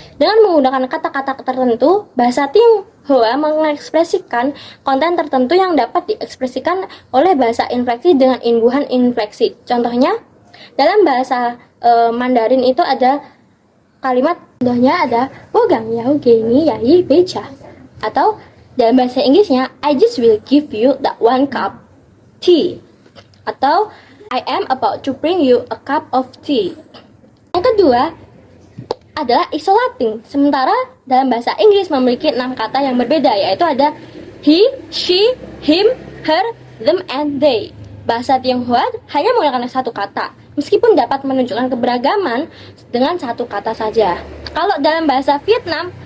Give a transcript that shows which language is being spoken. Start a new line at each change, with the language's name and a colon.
Indonesian: Dengan menggunakan kata-kata tertentu, bahasa Tionghoa mengekspresikan konten tertentu yang dapat diekspresikan oleh bahasa infleksi dengan imbuhan infleksi. Contohnya, dalam bahasa Mandarin itu ada kalimat, contohnya ada
Chinese: wogang yao geni yai becha,
Indonesian: atau dalam bahasa Inggrisnya,
English: I just will give you that 1 cup tea. Atau, I am about to bring you a cup of tea.
Indonesian: Yang kedua adalah isolating. Sementara dalam bahasa Inggris memiliki 6 kata yang berbeda, yaitu ada he, she, him, her, them, and they. Bahasa Tionghoa hanya menggunakan 1 kata, meskipun dapat menunjukkan keberagaman dengan 1 kata saja. Kalau dalam bahasa Vietnam,